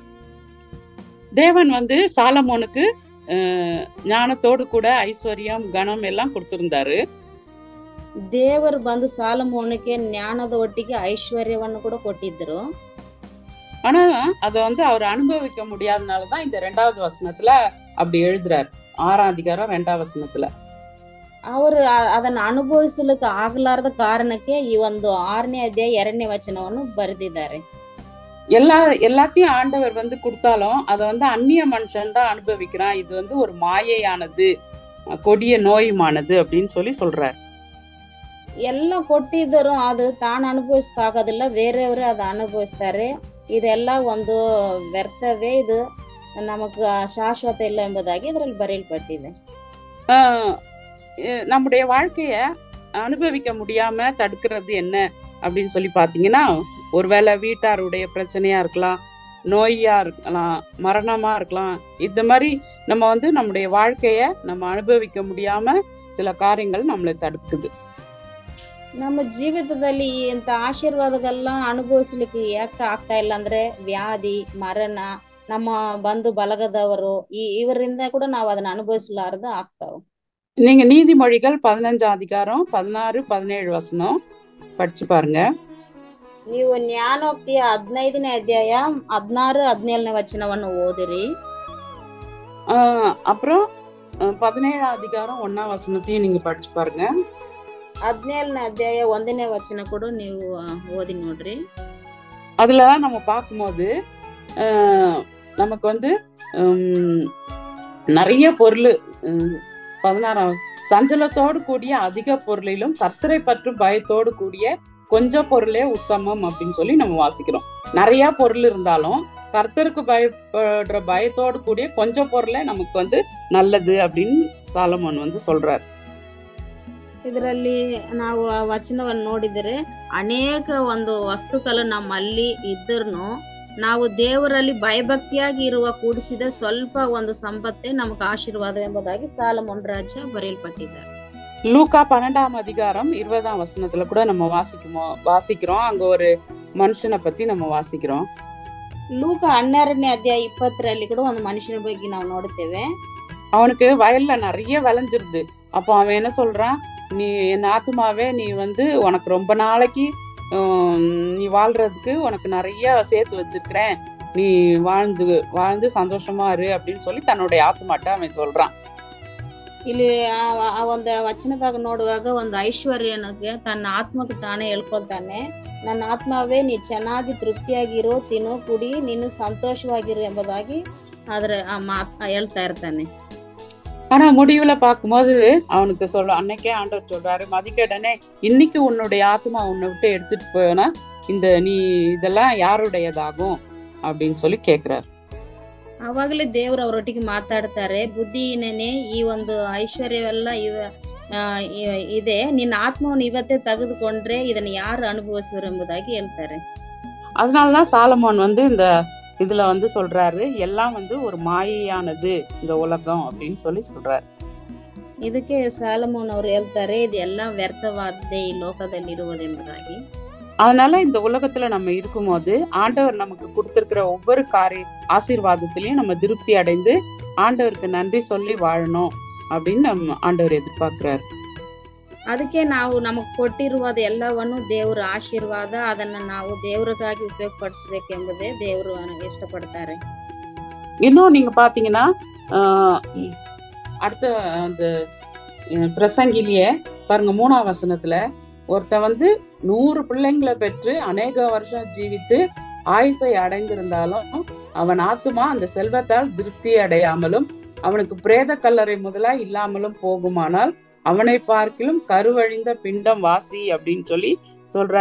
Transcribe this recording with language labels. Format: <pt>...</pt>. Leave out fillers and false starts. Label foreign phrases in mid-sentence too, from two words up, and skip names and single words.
<ta>தேவன் வந்து சாலமோனுக்கு ஞானத்தோடு கூட ஐஸ்வர்யம் கனம் எல்லாம் கொடுத்திருந்தாரு.</ta> <kn>ದೇವರು ಬಂದು ಸಾಲಮೋನಕ್ಕೆ ಜ್ಞಾನದ ಒಟ್ಟಿಗೆ ಐಶ್ವರ್ಯವನ್ನು ಕೂಡ ಕೊಟ್ಟಿದ್ರು.</kn> <ta>ஆனா அத வந்து அவர் அனுபவிக்க முடியாதனாலதான் இந்த 2வது வசனத்துல அப்படி எழுதுறாரு. 6ஆம் அதிகாரம் 2ஆம் வசனத்துல</ta> <kn>ಅವರು ಅದನ್ನ ಅನುಭವಿಸಲಿಕ್ಕೆ ಆಗಲಾರದ ಕಾರಣಕ್ಕೆ ಈ ಒಂದು 6ನೇ ಅಧ್ಯಾಯ 2ನೇ ವಚನವನ್ನು ಬರೆದಿದ್ದಾರೆ.</kn> <ta>எல்லாத்தையும் ஆண்டவர் வந்து கொடுத்தாலும் அதை வந்து அந்நிய மனுஷன் தான் அனுபவிக்கிறான், இது வந்து ஒரு மாயையானது, கொடிய நோயுமானது அப்படின்னு சொல்லி சொல்றாரு.</ta> <kn>ಎಲ್ಲ ಕೊಟ್ಟಿದ್ದರು ಅದು ತಾನು ಅನುಭವಿಸಕ್ಕಾಗೋದಿಲ್ಲ, ಬೇರೆಯವರು ಅದು ಅನುಭವಿಸ್ತಾರೆ. ಇದೆಲ್ಲ ಒಂದು ವ್ಯರ್ಥವೇ, ಇದು ನಮಗ ಶಾಶ್ವತ ಇಲ್ಲ ಎಂಬುದಾಗಿ ಇದರಲ್ಲಿ ಬರೆಯಲ್ಪಟ್ಟಿದೆ.</kn> <ta>நம்முடைய வாழ்க்கைய அனுபவிக்க முடியாம தடுக்கிறது என்ன அப்படின்னு சொல்லி பாத்தீங்கன்னா, ஒருவேளை வீட்டாருடைய பிரச்சனையா இருக்கலாம், நோயா இருக்கலாம், மரணமா இருக்கலாம். இந்த மாதிரி நம்ம வந்து நம்முடைய வாழ்க்கைய நம்ம அனுபவிக்க முடியாம சில காரியங்கள் நம்மளை தடுக்குது.</ta> <kn>ನಮ್ಮ ಜೀವಿತದಲ್ಲಿ ಇಂಥ ಆಶೀರ್ವಾದಗಳನ್ನ ಅನುಭವಿಸ್ಲಿಕ್ಕೆ ಯಾಕೆ ಆಗ್ತಾ ಇಲ್ಲ ಅಂದ್ರೆ ವ್ಯಾಧಿ, ಮರಣ, ನಮ್ಮ ಬಂಧು ಬಳಗದವರು ಇವರಿಂದ ಕೂಡ ನಾವು ಅದನ್ನ ಅನುಭವಿಸಲಾರದ ಆಗ್ತಾವ.</kn> <ta>நீங்க நீதிமொழிகள் 15ஆம் அதிகாரம் 16, 17 வசனம் படிச்சு பாருங்க.</ta> <kn>ನೀವು ಜ್ಞಾನೋಕ್ತಿಯ 15ನೇ ಅಧ್ಯಾಯ 16, 17ನೇ ವಚನವನ್ನು ಓದಿರಿ.</kn> <ta>அப்புறம் 17ஆம் அதிகாரம் 1ஆம் வசனத்தையும் நீங்க படிச்சு பாருங்க.</ta> <kn>17ನೇ ಅಧ್ಯಾಯ 1ನೇ ವಚನ ಕೂಡ ನೀವು ಓದಿ ನೋಡ್ರಿ.</kn> <ta>அதுல நம்ம பார்க்கும்போது நமக்கு வந்து நிறைய பொருள் 16ஆம் சஞ்சலத்தோடு கூடிய அதிக பொருளிலும் கர்த்தரை பற்றும் பயத்தோடு கூடிய கொஞ்சம் பொருளே உத்தமம் அப்படின்னு சொல்லி நம்ம வாசிக்கிறோம். நிறைய பொருள் இருந்தாலும் கர்த்தருக்கு பயப்படுற பயத்தோடு கூடிய கொஞ்சம் பொருளே நமக்கு வந்து நல்லது அப்படின்னு சாலமோன் வந்து சொல்றாரு.</ta> <kn>ಇದರಲ್ಲಿ ನಾವು ಆ ವಚನವನ್ನು ನೋಡಿದರೆ ಅನೇಕ ಒಂದು ವಸ್ತುಗಳು ನಮ್ಮಲ್ಲಿ ಇದ್ರೂ ನಾವು ದೇವರಲ್ಲಿ ಭಯಭಕ್ತಿಯಾಗಿ ಇರುವ ಕೂಡಿಸಿದ ಸ್ವಲ್ಪ ಒಂದು ಸಂಪತ್ತೇ ನಮಗೆ ಆಶೀರ್ವಾದ ಎಂಬುದಾಗಿ ಸಾಲಮೋನ್ ರಾಜ ಬರೆಯಲ್ಪಟ್ಟಿದ್ದಾರೆ.</kn> <ta>லூக்கா 12ஆம் அதிகாரம் 20ஆம் வசனத்துல கூட நம்ம வாசிக்கிறோம். அங்க ஒரு மனுஷனை பத்தி நம்ம வாசிக்கிறோம்.</ta> <kn>ಲೂಕ 12ನೇ ಅಧ್ಯಾಯ 20ರಲ್ಲಿ ಕೂಡ ಒಂದು ಮನುಷ್ಯನ ಬಗ್ಗೆ ನಾವು ನೋಡುತ್ತೇವೆ.</kn> <ta>அவனுக்கு வயல்ல நிறைய விளைஞ்சிருது. அப்போ அவன் என்ன சொல்றான், நீ என் ஆத்துமாவே நீ வந்து உனக்கு ரொம்ப நாளைக்கு நீ வாழ்றதுக்கு உனக்கு நிறைய சேர்த்து வச்சிருக்கிறேன், நீ வாழ்ந்து சந்தோஷமா இரு அப்படின்னு சொல்லி தன்னுடைய ஆத்துமாட்ட அவன் சொல்றான்.</ta> <kn>ಇಲ್ಲಿ ಆ ಒಂದು ವಚನದಾಗ ನೋಡುವಾಗ ಒಂದು ಐಶ್ವರ್ಯನಿಗೆ ತನ್ನ ಆತ್ಮಕ್ಕೆ ತಾನೇ ಹೇಳ್ಕೊಳ್ತಾನೆ, ನನ್ನ ಆತ್ಮವೇ ನೀ ಚೆನ್ನಾಗಿ ತೃಪ್ತಿಯಾಗಿರೋ, ತಿನ್ನು, ಕುಡಿ, ನೀನು ಸಂತೋಷವಾಗಿರು ಎಂಬುದಾಗಿ ಆದ್ರೆ ಹೇಳ್ತಾ ಇರ್ತಾನೆ.</kn> <ta>ஆனா முடிவுல பார்க்கும்போது அவனுக்கு அன்னைக்கே ஆண்டவர் சொல்றாரு, மதிக்கேடனே இன்னைக்கு உன்னுடைய ஆத்மா உன்னை விட்டு எடுத்துட்டு போனா நீ இதெல்லாம் யாருடையதாகும் அப்படின்னு சொல்லி கேக்குறாரு.</ta> <kn>ಅವಾಗಲೇ ದೇವರು ಅವರೊಟ್ಟಿಗೆ ಮಾತಾಡ್ತಾರೆ, ಬುದ್ಧಿಹೀನನೇ, ಈ ಒಂದು ಐಶ್ವರ್ಯವೆಲ್ಲ ಇದೆ, ನಿನ್ನ ಆತ್ಮವನ್ನು ಇವತ್ತೇ ತೆಗೆದುಕೊಂಡ್ರೆ ಇದನ್ನ ಯಾರು ಅನುಭವಿಸುವರು ಎಂಬುದಾಗಿ ಹೇಳ್ತಾರೆ.</kn> <ta>அதனாலதான் சாலமோன் வந்து இதுல வந்து சொல்றாரு, எல்லாம் வந்து ஒரு மாயையானது இந்த உலகம் அப்படின்னு சொல்லி சொல்றாரு.</ta> <kn>ಇದಕ್ಕೆ ಸಾಲಮೋನ್ ಅವರು ಹೇಳ್ತಾರೆ, ಇದೆಲ್ಲ ವ್ಯರ್ಥವಾದದ್ದೇ ಈ ಲೋಕದಲ್ಲಿ ಇರುವುದೆಂಬುದಾಗಿ.</kn> <ta>அதனால இந்த உலகத்துல நம்ம இருக்கும்போது ஆண்டவர் நமக்கு கொடுத்திருக்கிற ஒவ்வொரு ஆசீர்வாதத்திலையும் நம்ம திருப்தி அடைந்து ஆண்டவருக்கு நன்றி சொல்லி வாழணும் அப்படின்னு நம்ம ஆண்டவர் எதிர்பார்க்கிறாரு.</ta> <kn>ಅದಕ್ಕೆ ನಾವು ನಮಗ್ ಕೊಟ್ಟಿರುವುದು ಎಲ್ಲವನ್ನು ದೇವರ ಆಶೀರ್ವಾದ, ಅದನ್ನ ನಾವು ದೇವರಿಗಾಗಿ ಉಪಯೋಗಪಡಿಸಬೇಕೆಂಬುದೇ ದೇವರು ಇಷ್ಟಪಡ್ತಾರೆ.</kn> <ta>இன்னும் நீங்க பாத்தீங்கன்னா அடுத்த அந்த பிரசங்கிலேயே பாருங்க 3ஆம் வசனத்துல ஒருத்தன் வந்து 100 பிள்ளைங்களை பெற்று அநேக வருஷம் ஜீவித்து ஆயுசை அடைந்திருந்தாலும் அவன் ஆத்துமா அந்த செல்வத்தால் திருப்தி அடையாமலும் அவனுக்கு பிரேத கல்லறை முதலா இல்லாமலும் போகுமானால் அவனை பார்க்கிலும் கருவழிந்த பிண்டம் வாசி அப்படின்னு சொல்லி சொல்றாரு.</ta>